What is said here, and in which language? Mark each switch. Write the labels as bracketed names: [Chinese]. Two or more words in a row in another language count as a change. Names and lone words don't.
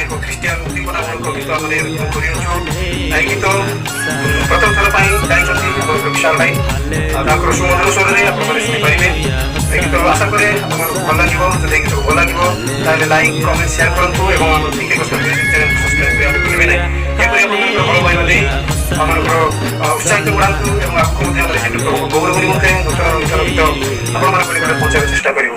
[Odia] ଖ୍ରୀଷ୍ଟିଆନ ଉଦ୍ଦୀପନାମୂଳକ ଗୀତ ଆମେ କରିଅଛୁ। ଏଇ ଗୀତ ପ୍ରଥମ ଥର ପାଇଁ গাইଛନ୍ତି ବହୁତ ବିଶାଳ ଭାଇ। ତାଙ୍କର ସୁମଧୁର ସ୍ୱରରେ ଆପଣମାନେ ଶୁଣିପାରିବେ। এই ଗୀତ ଆଶା କରେ ଆପଣମାନଙ୍କୁ ଭଲ ଲାଗିବ। ଯଦି এই ଗୀତକୁ ଭଲ ଲାଗିବ ତାହେଲେ ଲାଇକ୍ କମେଣ୍ଟ ସେୟାର କରନ୍ତୁ ଏବଂ ଆମ ଟିକେ ଚ୍ୟାନେଲକୁ ସବସ୍କ୍ରାଇବ କରିବାକୁ ଭୁଲିବେ ନାହିଁ। ଏପରି ଆପଣଙ୍କର ଭଲ ପାଇବା ଦେଇ ଆପଣଙ୍କର ଉତ୍ସାହିତ ବଢ଼ାନ୍ତୁ ଏବଂ ଆଗକୁ ମଧ୍ୟ ଆମେ ପ୍ରଭୁ ଗୌରବ ନିମନ୍ତେ ନୂତନ ନୂତନ ଗୀତ ଆପଣମାନଙ୍କ ନିକଟରେ ପହଞ୍ଚାଇବାକୁ ଚେଷ୍ଟା କରିବୁ।